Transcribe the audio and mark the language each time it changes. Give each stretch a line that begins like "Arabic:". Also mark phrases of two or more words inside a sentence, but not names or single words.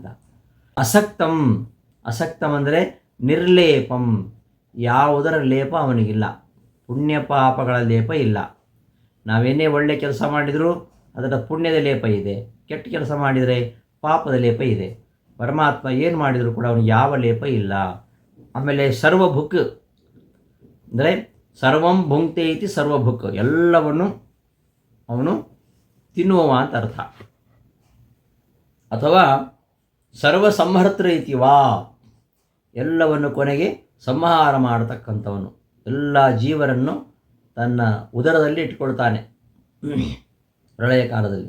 Kannada: ಅಸಕ್ತಂ, ಅಸಕ್ತಂ ಅಂದರೆ ನಿರ್ಲೇಪಂ, ಯಾವುದರ ಲೇಪ ಅವನಿಗಿಲ್ಲ, ಪುಣ್ಯ ಪಾಪಗಳ ಲೇಪ ಇಲ್ಲ. ನಾವೇನೇ ಒಳ್ಳೆ ಕೆಲಸ ಮಾಡಿದರೂ ಅದರ ಪುಣ್ಯದ ಲೇಪ ಇದೆ, ಕೆಟ್ಟ ಕೆಲಸ ಮಾಡಿದರೆ ಪಾಪದ ಲೇಪ ಇದೆ. ಪರಮಾತ್ಮ ಏನು ಮಾಡಿದರೂ ಕೂಡ ಅವನಿಗೆ ಯಾವ ಲೇಪ ಇಲ್ಲ. ಆಮೇಲೆ ಸರ್ವಭುಕ್ ಅಂದರೆ
Sanskrit: ಸರ್ವಂ ಭುಂಕ್ತೆ ಇತಿ ಸರ್ವಭುಕ್,
Kannada: ಎಲ್ಲವನ್ನು ಅವನು ತಿನ್ನುವ ಅಂತ ಅರ್ಥ. ಅಥವಾ
Sanskrit: ಸರ್ವ ಸಂಹರ್ತೃ ಇತಿವಾ,
Kannada: ಎಲ್ಲವನ್ನು ಕೊನೆಗೆ ಸಂಹಾರ ಮಾಡತಕ್ಕಂಥವನು, ಎಲ್ಲ ಜೀವರನ್ನು ತನ್ನ ಉದರದಲ್ಲಿ ಇಟ್ಕೊಳ್ತಾನೆ ಪ್ರಳಯ ಕಾಲದಲ್ಲಿ.